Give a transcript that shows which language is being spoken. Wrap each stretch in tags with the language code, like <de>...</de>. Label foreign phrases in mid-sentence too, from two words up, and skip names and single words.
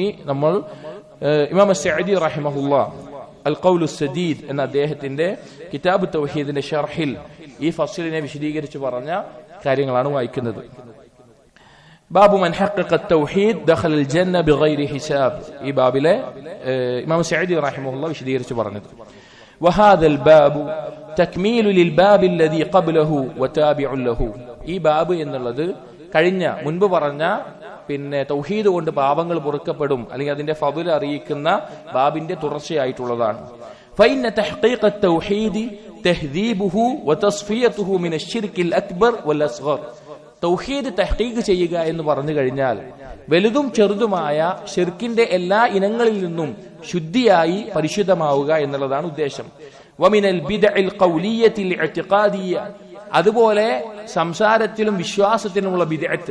<ml>ഇനി നമ്മൾ ഇമാം അസ്സഅദി റഹിമഹുല്ലാ അൽ ഖൗലു സദീദ് എന്ന അദ്ദേഹത്തിന്റെ കിതാബ് തൗഹീദിന്റെ ഷർഹിൽ ഈ ഫസ്ലിനെ വിശദീകരിച്ച് പറഞ്ഞ കാര്യങ്ങളാണ് വായിക്കുന്നത്.</ml> <ar>باب من حقق التوحيد دخل الجنة بغير حساب.</ar> <ml>ഈ ബാബിലെ ഇമാം സഅദി റഹിമഹുല്ലാ വിശദീകരിച്ച് പറഞ്ഞത്.</ml> <ar>وهذا الباب تكميل للباب الذي قبله وتابع له.</ar> <ml>ഈ ബാബ് എന്നുള്ളത് കഴിഞ്ഞ മുൻപ് പറഞ്ഞ തൗഹീദ് കൊണ്ട് പാപങ്ങൾ പൊറുക്കപ്പെടും അല്ലെങ്കിൽ അതിന്റെ ഫദ്ൽ അറിയിക്കുന്ന ബാബിന്റെ തുടർച്ചയായിട്ടുള്ളതാണ്.</ml> <ar>فإن تحقيق التوحيد تهذيبه وتصفيته من الشرك الأكبر والأصغر.</ar> <ml>തൗഹീദ് തഹ്ഖീഖ് ചെയ്യുക എന്ന് പറഞ്ഞു കഴിഞ്ഞാൽ വലുതും ചെറുതുമായ ശിർക്കിന്റെ എല്ലാ ഇനങ്ങളിൽ നിന്നും ശുദ്ധിയായി പരിശുദ്ധമാവുക എന്നുള്ളതാണ് ഉദ്ദേശം.</ml> <ar>ومن البدع القولية الاعتقادية.</ar> <ml>അതുപോലെ സംസാരത്തിലും വിശ്വാസത്തിലുമുള്ള ബിദ്അത്ത്.</ml>